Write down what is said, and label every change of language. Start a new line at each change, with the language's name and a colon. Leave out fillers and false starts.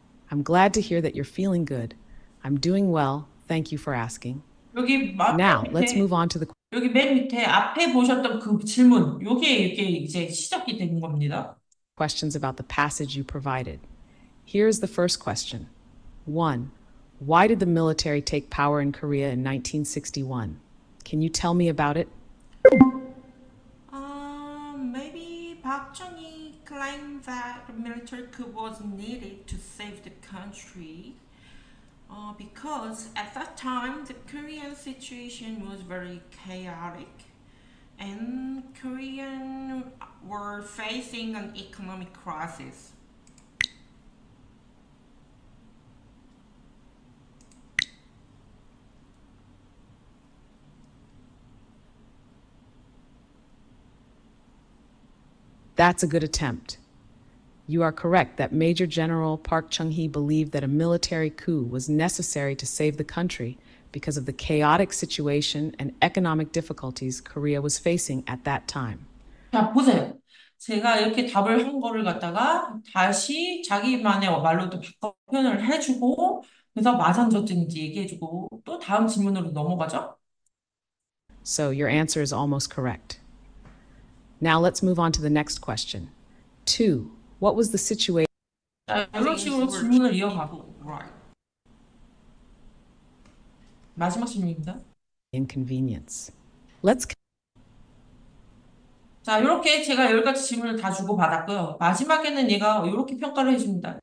English: I'm glad to hear that you're feeling good. I'm doing well. Thank you for asking.
Korean: 여기 맨
English: Now, let's
Korean: 밑에
English: move on to the
Korean: 여기 맨 밑에 앞에 보셨던 그 질문, 이게 이제 시작이 되는 겁니다.
English: questions about the passage you provided. Here's the first question. 1. Why did the military take power in Korea in 1961? Can you tell me about it? Maybe Park Chung-hee claimed that the military coup was needed to save the country. Because at that time the Korean situation was very chaotic and Koreans were facing an economic crisis. That's a good attempt. You are correct that Major General Park Chung-hee believed that a military coup was necessary to save the country because of the chaotic situation and economic difficulties Korea was facing at that time.
Korean: 자, 보세요. 제가 이렇게 답을 한 거를 갖다가 다시 자기만의 말로도 바꿔 표현을 해주고 그래서 마산저든지 얘기해주고 또 다음 질문으로 넘어가죠.
English: So your answer is almost correct. Now let's move on to the next question. 2. What was the situation
Korean: 자, 이런 식으로 질문을 이어가고 right. 마지막 질문입니다.
English: inconvenience? Let's
Korean: 자, 이렇게 제가 10가지 질문을 다 주고받았고요. 마지막에는 얘가 이렇게 평가를 해줍니다.